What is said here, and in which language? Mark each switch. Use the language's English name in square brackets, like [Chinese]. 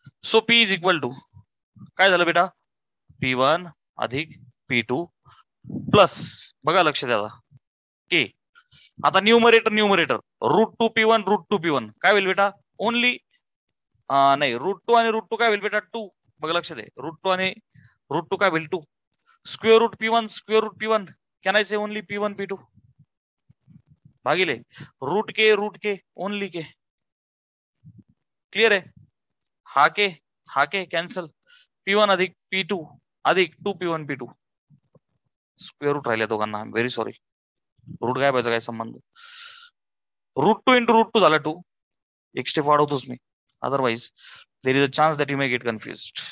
[Marathi] So p is equal to काय झालं बेटा, p1 अधिक p2 प्लस, बघा लक्ष द्या के. आता numerator route 2p1 route 2p1 काय होईल बेटा, ओनली नाही रूट 2 आणि रूट 2 काय होईल बेटा 2. बघा लक्ष दे, रूट 2 आणि रूट 2 काय होईल 2. Square route p1 [English] can I say only [Marathi] p1 p2 भागिले रूट के ओनली के. क्लिअर आहे. हा के कॅन्सल, p1 अधिक p2 अधिक 2p1 p2 स्क्वेअर रूट राहिल्या दोघांना. [English] very sorry, [Marathi] रूट काय पाहिजे, काय संबंध. रूट 2 इंटू रूट 2 झाला 2. एक step वाढवतोच मी, [English] Otherwise there is a chance that you may get confused.